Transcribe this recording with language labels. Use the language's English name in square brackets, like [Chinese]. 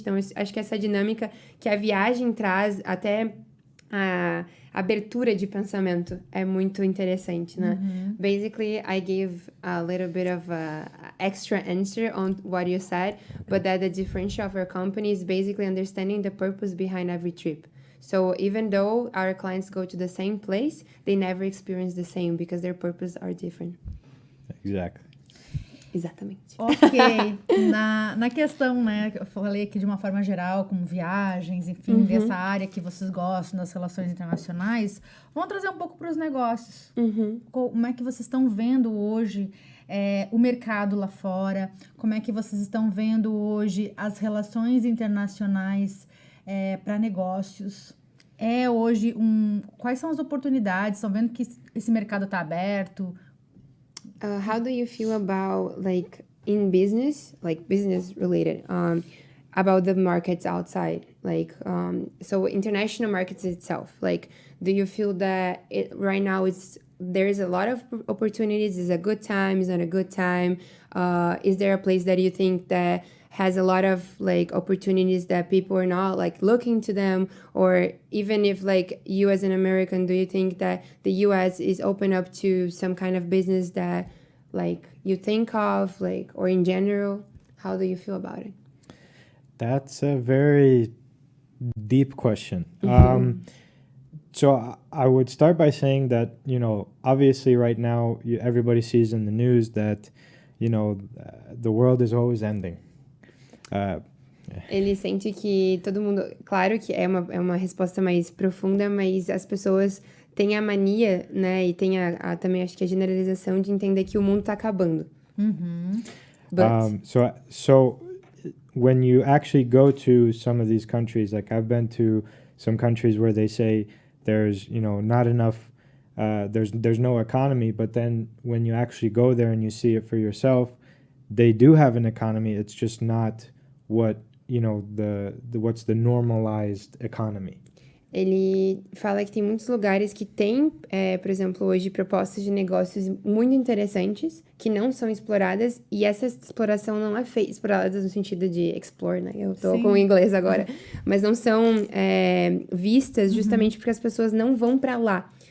[Portuguese] Então, acho que essa dinâmica que a viagem traz, até a abertura de pensamento, é muito interessante, né? [English] Basically, I gave a little bit of a extra answer on what you said, but that the differential of our company is basically understanding the purpose behind every trip. So even though our clients go to the same place, they never experience the same because their purposes are different. Exactly. [Portuguese] Exatamente. Ok. Na questão, né, eu falei aqui de uma forma geral, como viagens, enfim, dessa área que vocês gostam, das relações internacionais, vamos trazer um pouco para os negócios. Como é que vocês estão vendo hoje o mercado lá fora? Como é que vocês estão vendo hoje as relações internacionais para negócios? Hoje quais são as oportunidades? Estão vendo que esse mercado está aberto? [English] How do you feel about, like, in business, like business related, about the markets outside? Like, so international markets itself, like, do you feel that right now there's a lot of opportunities? Is a good time? Is not a good time? Is there a place that you think that has a lot of, like, opportunities that people are not, like, looking to them? Or even if, like, you as an American, do you think that the US is open up to some kind of business that, like, you think of, like, or in general? How do you feel about it? That's a very deep question. So I would start by saying that, obviously right now everybody sees in the news that, the world is always ending. [Portuguese] Ele sente que todo mundo... Claro que é uma resposta mais profunda, mas as pessoas têm a mania, né? E tem também, acho que a generalização de entender que o mundo tá acabando. [English] But... So when you actually go to some of these countries, like I've been to some countries where they say there's, not enough, there's no economy, but then when you actually go there and you see it for yourself, they do have an economy. It's just not what, what's the normalized economy. [Portuguese] Ele fala que tem muitos lugares que tem, por exemplo, hoje propostas de negócios muito interessantes que não são exploradas, e essa exploração não é feita, exploradas no sentido de explore, né? Eu tô com o inglês agora. Mas não são vistas justamente porque as pessoas não vão para lá.